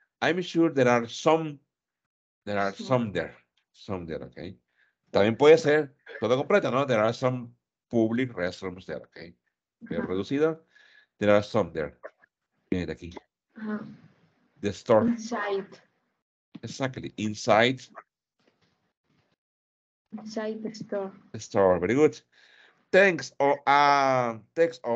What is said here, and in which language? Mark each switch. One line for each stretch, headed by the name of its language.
English: I'm sure there are some there. Some there, okay.
Spanish: También puede ser todo completo, ¿no?
English: There are some public restrooms there, okay.
Spanish: Pero reducido,
English: there are some there.
Spanish: Viene de aquí.
English: The store. Inside. Exactly. Inside Inside the store. The store, very good. Thanks. Thanks.